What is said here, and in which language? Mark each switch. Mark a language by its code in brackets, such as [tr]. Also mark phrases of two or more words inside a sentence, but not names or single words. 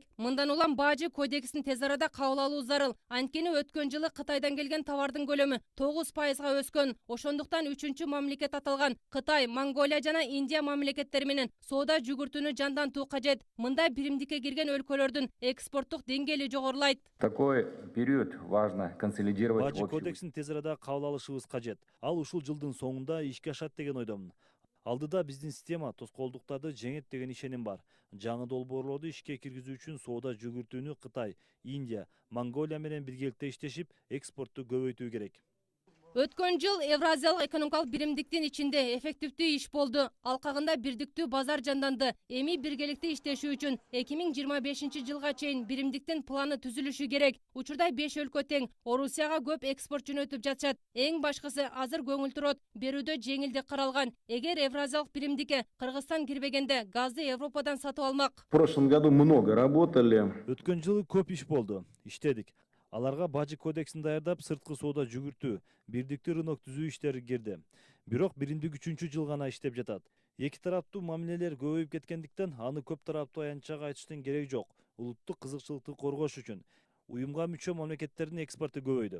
[ky] Мындан улам бажы кодексин тез арада кабыл алуу зарыл. Анткени өткөн жылы Кытайдан келген товардын көлөмү 9%га өскөн. Ошондуктан 3-чү мамлекет аталган Кытай, Монголия жана Индия мамлекеттери менен соода жүгүртүүнү жандантуу кажет. Мында биримдикке кирген өлкөлөрдүн экспорттук деңгээли жогорулайт. [ru] Такой период важно консолидировать. [ky] Бажы кодексин тез арада кабыл алышыбыз кажет. Ал ушул жылдын соңунда ишке ашат деген ойдомун. Алдыда биздин система тоскоолдуктарды жеңет деген ишеним бар. Жаңы долбоорлорду ишке киргизүү үчүн соода жүгүртүүнү Кытай, Индия, Монголия менен биргеликте иштешип, экспортту көбөйтүү керек. Өткөн жыл Евразиялык экономикалык биримдиктин ичинде эффективдүү иш болду. Алкагында бирдиктүү базар жанданды. Эми биргеликте иштешүү үчүн 2025 жылга чейин биримдиктин планы түзүлүшү керек. Учурда 5 өлкө тең. Орусияга көп экспорт жөнөтүп жатышат. Эң башкысы азыр көңүл турот берүүдө жеңилдик каралган. Эгер Евразиялык биримдикке Кыргызстан кирбегенде газды Европадан сатып алмак. [ru] В прошлом году много работали. [ky] Өткөн жылы көп иш болду. Иштедик. Аларга бажы кодексин даярдап, сырткы соода жүгүртүү, бирдиктүү рынок түзүү иштери кирди. Бирок биримдик 3 жыл гана иштеп жатат. Эки тараптуу мамилелер көбөйүп кеткендиктен аны көп тараптуу аянтчага айтыштын кереги жок. Улуттук кызыкчылыкты коргош үчүн уюмга мүчө мамлекеттердин экспорту көбөйдү.